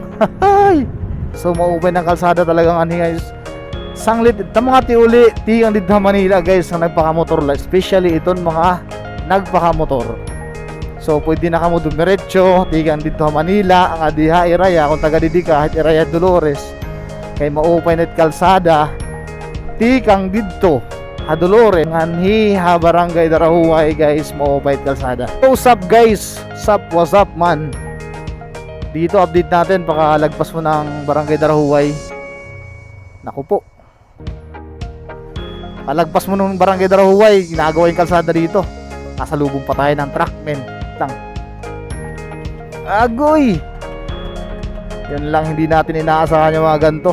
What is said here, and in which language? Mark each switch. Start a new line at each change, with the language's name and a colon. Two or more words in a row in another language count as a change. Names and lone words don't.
Waray: So maupay ng kalsada talagang ani guys. Sanglit ito mga tiuli, tigang
Filipino: dito sa Manila
Waray: guys ang nagpakamotor, especially iton mga nagpakamotor. So pwede na kamo dumiretso, tigang
Filipino: dito sa Manila,
Waray: ang adiha iraya kung taga didi ka, kahit iraya Dolores. Kay maupay net kalsada, tikang dito ha Dolores, nganhi ha barangay Darahuay guys, maupay kalsada.
English: So what's up guys? What's up man?
Filipino: Dito update natin, pakalagpas mo ng barangay Darahuay. Naku po, palagpas mo ng barangay Darahuay, ginagawa yung kalsada dito. Kasalubong pa tayo ng truck men lang. Agoy, yan lang hindi natin inaasahan yung mga ganito.